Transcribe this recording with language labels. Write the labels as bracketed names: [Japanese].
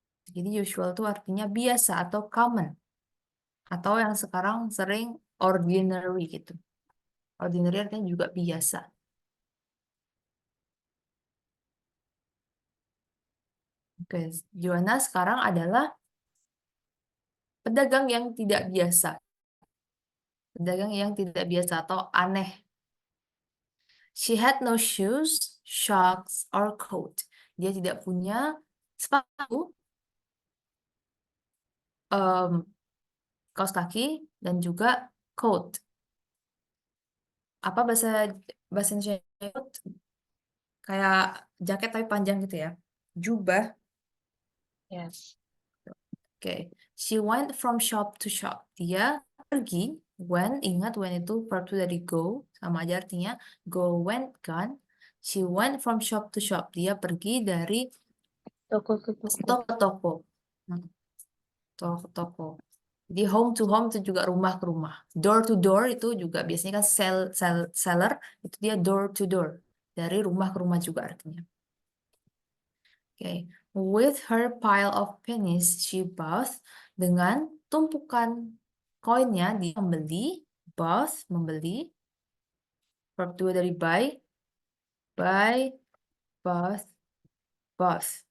[Indonesian] Jadi usual itu artinya biasa atau common. Atau yang sekarang sering ordinary gitu. Ordinary artinya juga biasa. Oke, Joanna sekarang adalah pedagang yang tidak biasa. Pedagang yang tidak biasa atau aneh. [English] She had no shoes, socks, or coat. [Indonesian] Dia tidak punya sepatu, kaos kaki, dan juga coat. Apa bahasa Indonesia coat? Kayak jaket tapi panjang gitu ya. Jubah. [English] Yes. [Indonesian] Oke. [English] She went from shop to shop. [Indonesian] Dia pergi. When, ingat when itu verb to dari go. Sama aja artinya. [English] Go, went, kan. She went from shop to shop. [Indonesian] Dia pergi dari Toko ke toko. toko ke toko. Toko ke toko. Jadi [English] home to home [Indonesian] itu juga rumah ke rumah. [English] Door to door [Indonesian] itu juga biasanya kan seller. Itu dia [English] door to door. [Indonesian] Dari rumah ke rumah juga artinya. Oke. [English] With her pile of pennies, she bought. [Indonesian] Dengan tumpukan koinnya, dia membeli. Bought, membeli. Verb 2 dari buy. [English] Buy, bought, bought.